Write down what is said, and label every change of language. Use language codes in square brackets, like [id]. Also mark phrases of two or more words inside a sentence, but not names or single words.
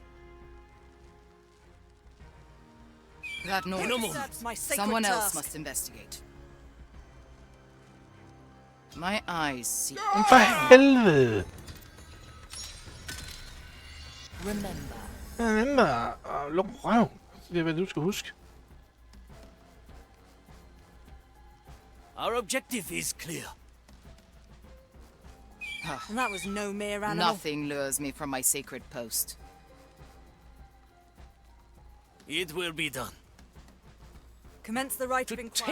[en] That noise. That's my sacred Someone else task. must investigate. My eyes see. [da] For helvede! Remember. Remember. Luk røv. Det er, hvad du skal huske. [en] Our objective is clear. And that was no mere animal. Nothing lures me from my sacred post. It will be done. Commence the rite of inquiry.